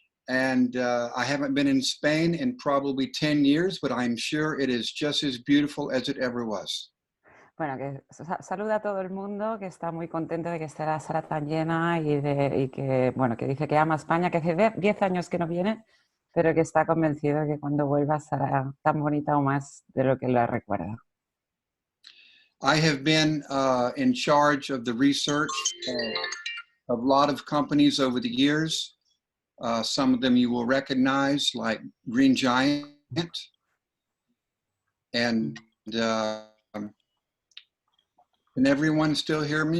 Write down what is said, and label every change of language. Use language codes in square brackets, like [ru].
[en] And I haven't been in Spain in probably 10 years, but I'm sure it is just as beautiful as it ever was. [es] Bueno, que saluda a todo el mundo, que está muy contento de que esté la sala tan llena y que, bueno, que dice que ama España, que hace 10 años que no viene, pero que está convencido de que cuando vuelva será tan bonita o más de lo que la recuerda. [en] I have been in charge of the research of a lot of companies over the years. Some of them you will recognize, like Green Giant. And can everyone still hear me?